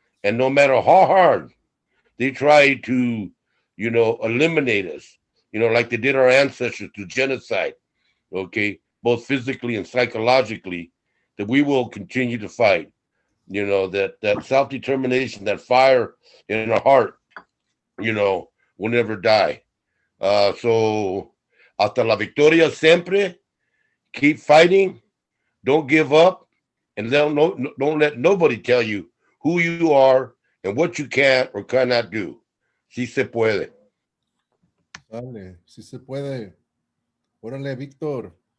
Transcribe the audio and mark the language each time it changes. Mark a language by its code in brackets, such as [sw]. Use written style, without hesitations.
[en] And no matter how hard they try to, eliminate us, like they did our ancestors through genocide, okay, both physically and psychologically, that we will continue to fight. That self-determination, that fire in our heart, will never die. So [es] hasta la victoria siempre. [en] Keep fighting. Don't give up, and don't let nobody tell you who you are and what you can or cannot do. [es] Si se puede. Vale, si se puede. Órale, Víctor.